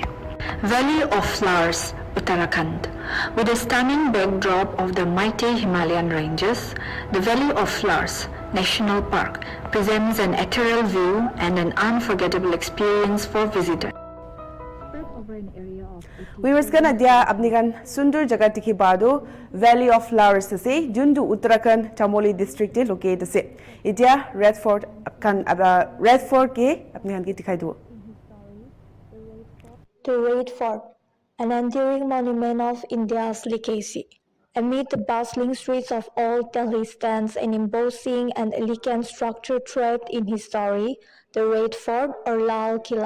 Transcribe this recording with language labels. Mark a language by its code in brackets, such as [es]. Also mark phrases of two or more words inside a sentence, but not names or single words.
[en] Valley of Flowers, Uttarakhand. With a stunning backdrop of the mighty Himalayan ranges, the Valley of Flowers National Park presents an ethereal view and an unforgettable experience for visitors. [nag] Viewers kan adia apni kan sundur jaga tikhi bado Valley of Flowers ase jundu Uttarakhand Chamoli district te locate ase itia Redford kan Redford ke apni kan ki dikhai do. [en] The Red Fort, an enduring monument of India's legacy. Amid the bustling streets of Old Delhi stands an imposing and elegant structure trapped in history, the Red Fort or Lal Killa.